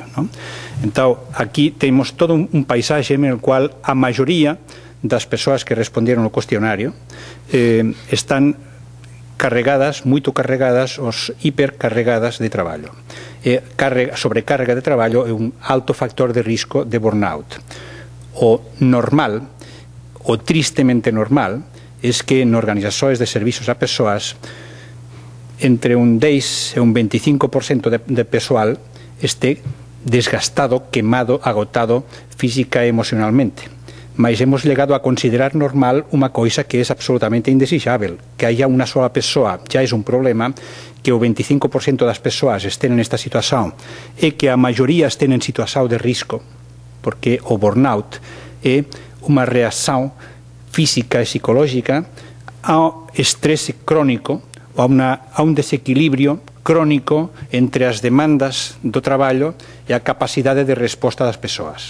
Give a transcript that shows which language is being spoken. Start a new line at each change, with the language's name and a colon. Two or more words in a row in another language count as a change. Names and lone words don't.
Galician: Entón, aquí temos todo un paisaxe
Spanish: en el cual
Galician: a maioría das persoas que responderon ao cuestionario están carregadas, moito carregadas, os hipercarregadas de traballo. Sobrecarga de traballo é un alto factor de risco de burnout. O normal, o tristemente normal,
Spanish: es que en organizaciones de servicios a persoas entre un 10 e un 25% de persoal esté desgastado, quemado, agotado física e emocionalmente. Mas hemos llegado a considerar normal una cosa que es absolutamente indesejable. Que haya una sola persoa ya es un problema,
Galician: que o 25% das persoas estén en esta situación e que a maioría estén en situación de risco, porque o burnout é unha reacción física e psicológica ao estrés crónico ou a un desequilibrio crónico entre as demandas do traballo e a capacidade de resposta das persoas.